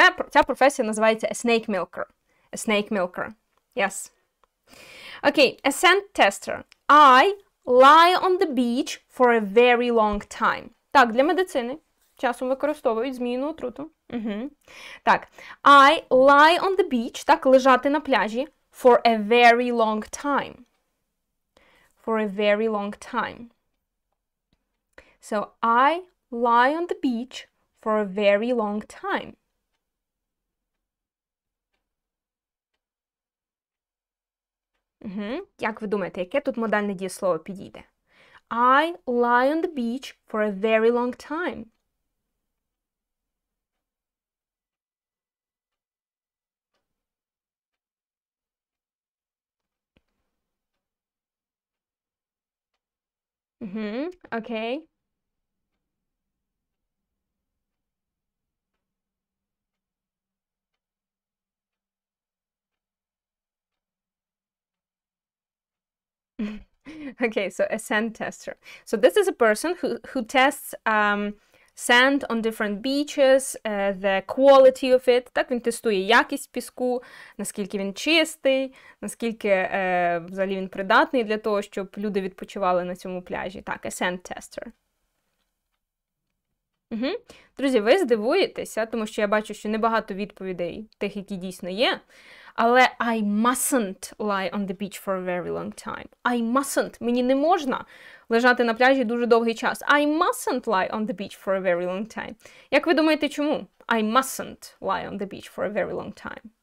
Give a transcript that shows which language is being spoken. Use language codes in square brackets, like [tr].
[uk] Ця професія називається [en] a snake milker. A snake milker. Yes. Okay, a scent tester. I lie on the beach for a very long time. [uk] Так, для медицини часом використовують зміїну отруту. Угу. [en] Так, I lie on the beach, так, [uk] лежати на пляжі, [en] for a very long time. For a very long time. So, I lie on the beach for a very long time. [uk] Як ви думаєте, яке тут модальне дієслово підійде? [en] I lie on the beach for a very long time. Okay. Okay, so a scent tester. So this is a person who tests sand on different beaches, the quality of it. [uk] Так, він тестує якість піску, наскільки він чистий, наскільки взагалі він придатний для того, щоб люди відпочивали на цьому пляжі. [en] Так, a sand tester. [uk] Друзі, ви здивуєтеся, тому що я бачу, що небагато відповідей тих, які дійсно є. [en] Але I mustn't lie on the beach for a very long time. I mustn't. [uk] Мені не можна лежати на пляжі дуже довгий час. [en] I mustn't lie on the beach for a very long time. [uk] Як ви думаєте, чому? [en] I mustn't lie on the beach for a very long time.